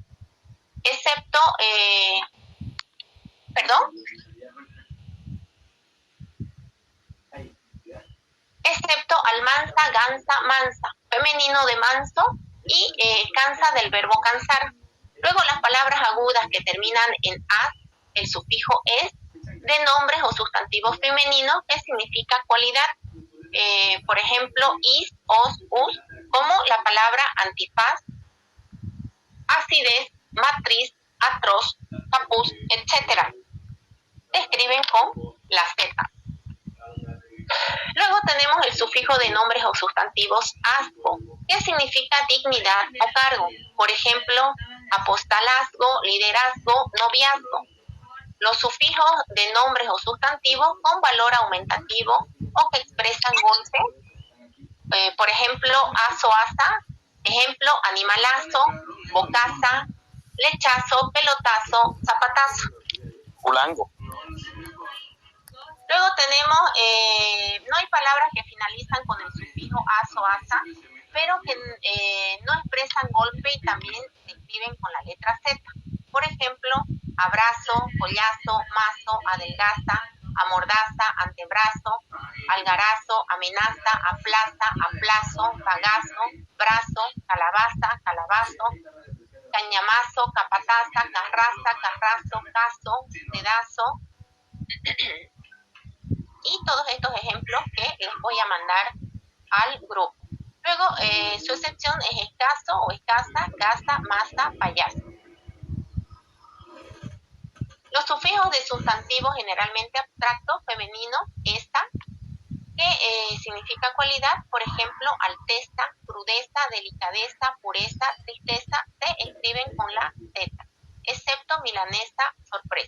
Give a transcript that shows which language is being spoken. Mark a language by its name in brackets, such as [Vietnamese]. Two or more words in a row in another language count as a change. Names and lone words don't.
[Spanish] Excepto, excepto almanza, gansa, mansa, femenino de manso y cansa del verbo cansar. Luego las palabras agudas que terminan en as, el sufijo es, de nombres o sustantivos femeninos que significa cualidad. Por ejemplo, is, os, us, como la palabra antifaz, acidez, matriz, atroz, capuz, etc. Se escriben con la Z. Luego tenemos el sufijo de nombres o sustantivos asco, que significa dignidad o cargo. Por ejemplo, apostolazgo, liderazgo, noviazgo. Los sufijos de nombres o sustantivos con valor aumentativo o que expresan golpe. Por ejemplo, aso, asa. Ejemplo, animalazo, bocaza, lechazo, pelotazo, zapatazo. Fulango. Luego tenemos, no hay palabras que finalizan con el sufijo aso, asa, pero que no expresan golpe y también se escriben con la letra Z. Por ejemplo, abrazo, collazo, mazo, adelgaza, amordaza, antebrazo, algarazo, amenaza, aplaza, aplazo, bagazo, brazo, calabaza, calabazo, cañamazo, capataza, carraza, carrazo, caso, dedazo. Y todos estos ejemplos que les voy a mandar al grupo. Luego, su excepción es escaso o escasa, gasa, masa, payaso. Los sufijos de sustantivos generalmente abstractos, femenino, esta, que significa cualidad, por ejemplo, alteza, crudeza, delicadeza, pureza, tristeza, se escriben con la Z, excepto milanesa, sorpresa.